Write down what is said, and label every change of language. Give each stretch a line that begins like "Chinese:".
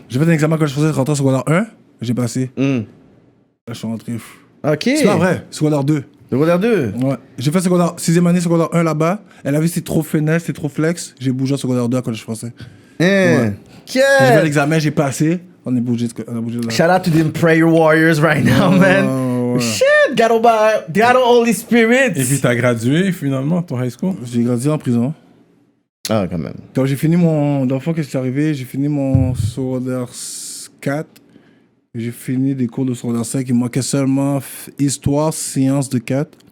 French: J'ai fait un examen collège français pour rentrer en secondaire 1. J'ai passé. Là, je suis rentré. OK. C'est pas vrai, secondaire 2. Secondaire 2? Ouais. J'ai fait 6e année, secondaire 1 là-bas. Elle a vu que c'était trop finesse, c'était trop flex. J'ai bougé en secondaire 2 à collège français. Ouais. J'ai fait l'examen, j'ai passé. On a bougé de là.
English: Shout out to them prayer warriors right now, man.
French: Ouais.
English: Shit, got Holy Spirit.
French: Et puis t'as gradué finalement ton high school? J'ai grandi en prison. Ah, quand même. Quand j'ai fini mon. Dans le fond, qu'est-ce qui est arrivé? J'ai fini mon secondaire 4. J'ai fini des cours de secondaire 5. Il me manquait seulement histoire, sciences de 4.